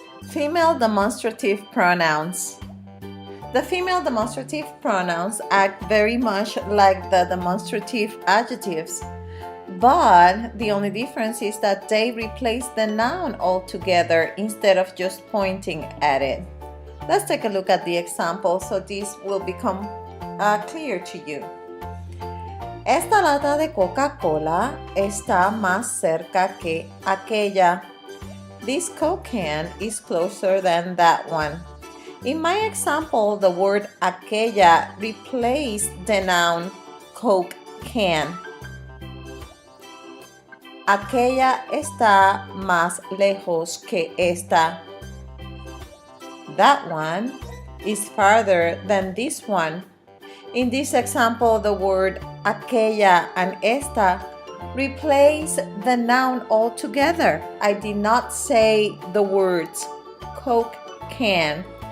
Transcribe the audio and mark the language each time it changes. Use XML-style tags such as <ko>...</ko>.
<en>Female demonstrative pronouns. The female demonstrative pronouns act very much like the demonstrative adjectives, but the only difference is that they replace the noun altogether instead of just pointing at it. Let's take a look at the example so this will become clear to you.</en> <es>Esta lata de Coca-Cola está más cerca que aquella.</es> <en>This Coke can is closer than that one. In my example, the word aquella replaced the noun Coke can.</en> <es>Aquella está más lejos que esta.</es> <en>That one is farther than this one. In this example, the word aquella and esta replace the noun altogether. I did not say the words Coke can.</en>